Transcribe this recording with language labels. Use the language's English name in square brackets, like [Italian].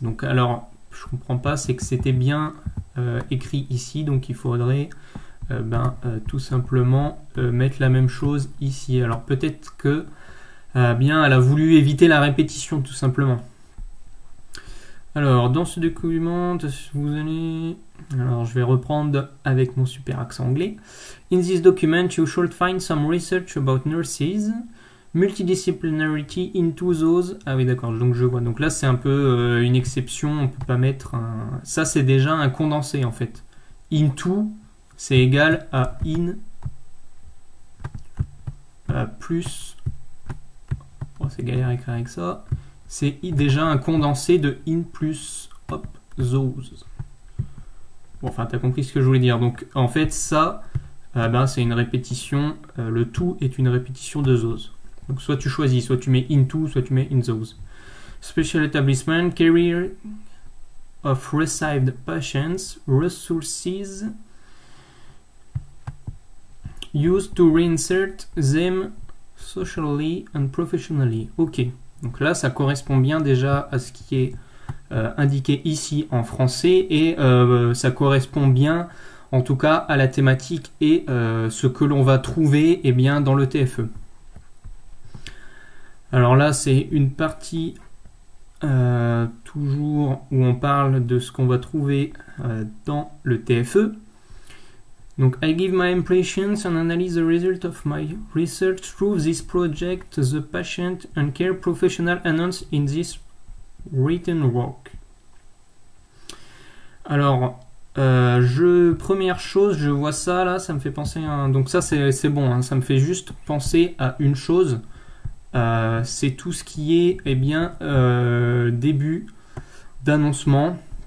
[French] Donc, alors, je comprends pas, c'est que c'était bien écrit ici, donc il faudrait, tout simplement mettre la même chose ici. Alors, peut-être que bien, elle a voulu éviter la répétition, tout simplement. Alors, dans ce document, vous allez... Alors, je vais reprendre avec mon super accent anglais. [English] In this document, you should find some research about nurses, multidisciplinarity into those... [French] Ah oui, d'accord, donc je vois. Donc là, c'est un peu une exception, on peut pas mettre un... Ça, c'est déjà un condensé, en fait. Into, c'est égal à in plus... Oh, c'est galère à écrire avec ça. C'est déjà un condensé de in plus hop, those. Bon, enfin, t'as compris ce que je voulais dire. Donc, en fait, ça, c'est une répétition. Le tout est une répétition de those. Donc, soit tu choisis, soit tu mets into, soit tu mets in those. [English] Special establishment, career of received patients, resources used to reinsert them socially and professionally. [French] Ok, donc là ça correspond bien déjà à ce qui est indiqué ici en français et ça correspond bien en tout cas à la thématique et ce que l'on va trouver eh bien, dans le TFE. Alors là c'est une partie toujours où on parle de ce qu'on va trouver dans le TFE. [English] Donc, I give my impressions and analyze the result of my research through this project, the patient and care professional announced in this written work. [French] Alors, première chose, je vois ça là, ça me fait penser à... Donc ça c'est bon, hein, ça me fait juste penser à une chose. C'est tout ce qui est, eh bien, début d'annoncement.